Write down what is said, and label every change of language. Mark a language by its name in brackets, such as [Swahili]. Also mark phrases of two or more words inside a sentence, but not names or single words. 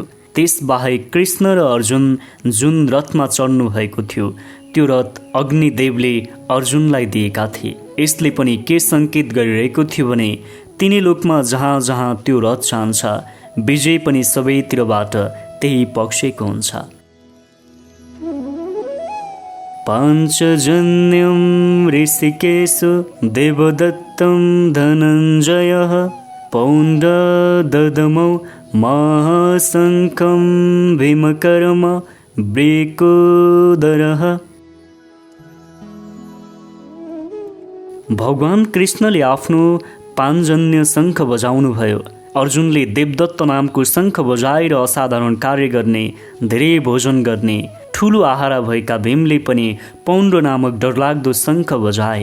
[Nepali] त्यसबाहेक कृष्ण र अर्जुन जुन रथमा चढ्नु भएको थियो त्यो रथ अग्निदेवले अर्जुनलाई दिएका थिए। यसले पनि के सङ्केत गरिरहेको थियो भने तिनी लोकमा जहाँ जहाँ त्यो रथ जान्छ विजय पनि सबैतिरबाट त्यही पक्षको हुन्छ। [Sanskrit] पाञ्चजन्यं ऋषिकेश देवदत्तं धनञ्जयः पौण्ड्रददमौ महाशङ्खं भीमकर्म वृकोदरः। [Nepali] भगवान कृष्णले आफ्नो पाञ्जन्य शङ्ख बजाउनुभयो। अर्जुनले देवदत्त नामको शङ्ख बजाएर असाधारण कार्य गर्ने, धेरै भोजन गर्ने, ठुलो आहारा भएका भीमले पनि पौण्ड्र नामक डरलाग्दो शङ्ख बजाए।